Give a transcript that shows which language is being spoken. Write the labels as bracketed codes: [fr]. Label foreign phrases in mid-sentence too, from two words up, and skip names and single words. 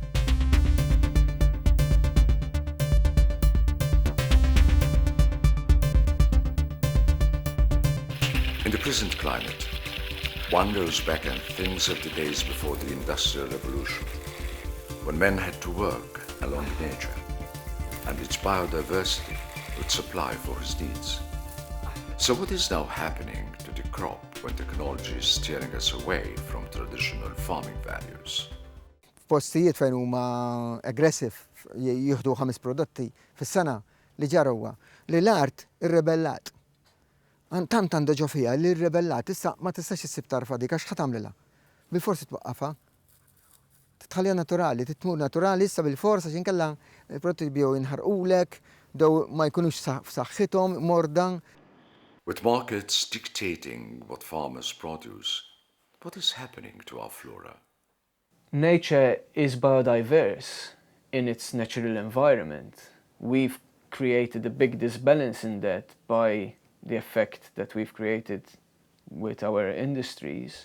[en] In the present climate, one goes back and thinks of the days before the Industrial Revolution, when men had to work along nature, and its biodiversity would supply for his needs. So what is now happening to the crop when technology is steering us away from traditional farming values? [mt] Postijiet fejn huma aggressive jieħdu 5 prodotti fis-sena li ġarwa li l-art irrebellat. Tant għandha ġo fiha li rrebellat issa ma tistax issib tarfa dik għax ħatamlilha. Bil-forsi twaqqafha. Titħallija naturali, titmur naturali issa bil-forsa x'inkella prodotti bjew jinħarqulek, dew ma jkunux f'saħħithom, mordan. [en] With markets dictating what farmers produce, what is happening to our flora? Nature is biodiverse in its natural environment. We've created a big disbalance in that by the effect that we've created with our industries.